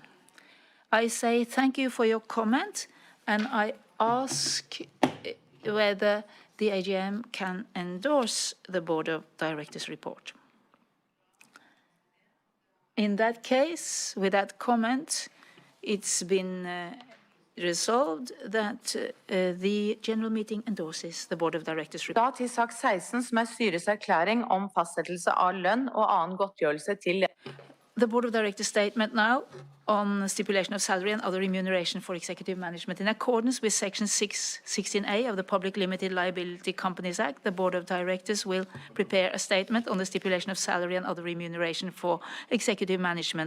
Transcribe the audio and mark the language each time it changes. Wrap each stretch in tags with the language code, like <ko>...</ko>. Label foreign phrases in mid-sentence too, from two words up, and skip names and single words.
<en>I say thank you for your comment, and I ask whether the AGM can endorse the Board of Directors report. In that case, with that comment, it's been resolved that the general meeting endorses the Board of Directors report.</en> <no>Da til sak 16, som styrets erklæring om fastsettelse av lønn og annen godtgjørelse til</no> <en>The Board of Directors statement now on stipulation of salary and other remuneration for executive management. In accordance with Section 16A of the Public Limited Liability Companies Act, the Board of Directors will prepare a statement on the stipulation of salary and other remuneration for executive management.</en>